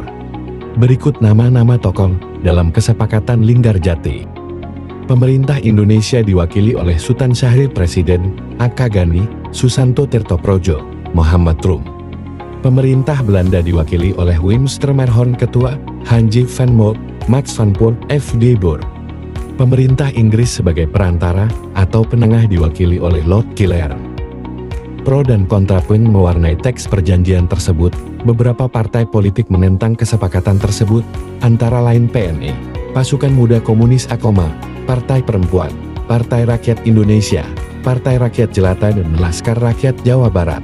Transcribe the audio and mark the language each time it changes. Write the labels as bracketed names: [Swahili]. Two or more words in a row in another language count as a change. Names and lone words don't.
[Indonesian] Berikut nama-nama tokoh dalam kesepakatan Linggarjati. Pemerintah Indonesia diwakili oleh Sultan Syahrir Presiden, A.K. Ghani, Susanto Tirtoprojo, Muhammad Rum. Pemerintah Belanda diwakili oleh Wim Stromerhorn Ketua, Hanji van Mook, Max van Poort, F.D. Boer. Pemerintah Inggris sebagai perantara atau penengah diwakili oleh Lord Killare. Pro dan kontra pun mewarnai teks perjanjian tersebut. Beberapa partai politik menentang kesepakatan tersebut, antara lain PNI, Pasukan Muda Komunis Akoma, Partai Perempuan, Partai Rakyat Indonesia, Partai Rakyat Jelata dan Laskar Rakyat Jawa Barat.